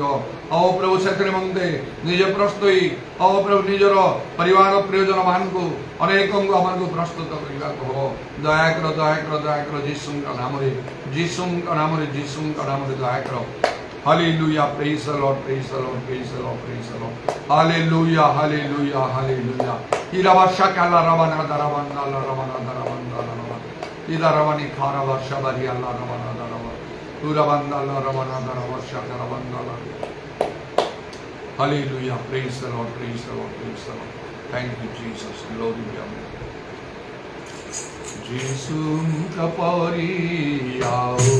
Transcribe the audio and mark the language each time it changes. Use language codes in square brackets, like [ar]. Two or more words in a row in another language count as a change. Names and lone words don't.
[or] ଓ ପ୍ରଭୁ ସେଥି ନିମନ୍ତେ ନିଜେ ପ୍ରସ୍ତୁତି ଓ ପ୍ରଭୁ ନିଜର ପରିବାର ପ୍ରିୟଜନ ମାନଙ୍କୁ ଅନେକଙ୍କୁ ଆମକୁ ପ୍ରସ୍ତୁତ କରିବାକୁ ହବ। ଦୟାକର ଦୟାକର ଦୟାକର ଯୀଶୁଙ୍କ ନାମରେ ଯୀଶୁଙ୍କ ନାମରେ ଯୀଶୁଙ୍କ ନାମରେ ଦୟାକର। [en] Hallelujah, praise the Lord, praise the Lord, praise the Lord, praise the Lord. Hallelujah, Hallelujah, Hallelujah. ଇରାବାଶା କାଲା রাবানা দারাবান্দা লা রাবানা দারাবান্দা লা রাবানা ইদারাবানি খারাবাশা বারি আল্লাহ রাবানা দারাবা তুরাবান্দা লা রাবানা দারাবাশা দারাবান্দা লা। Hallelujah, praise the Lord, praise the Lord, praise the Lord. Thank you Jesus, glory be unto you. যিশু কাপরি আও